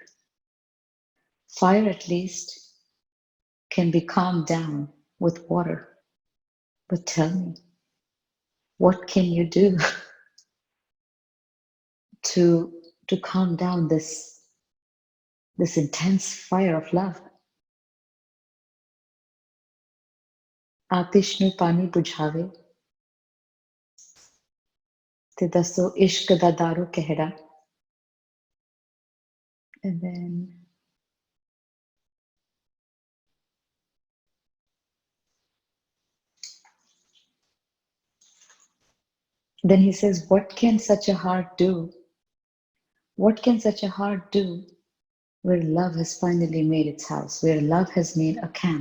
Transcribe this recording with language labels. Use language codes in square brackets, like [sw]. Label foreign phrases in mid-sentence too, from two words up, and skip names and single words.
[en] Fire, at least, can be calmed down with water. But tell me, what can you do to calm down this intense fire of love? [pa] ਆਤਿਸ਼ ਨੂੰ ਪਾਣੀ ਬੁਝਾਵੇ ਤੇ ਦੱਸੋ ਇਸ਼ਕ ਦਾ ਦਾਰੂ ਕਿਹੜਾ? [en] And then he says, what can such a heart do? What can such a heart do where love has finally made its house, where love has made a camp?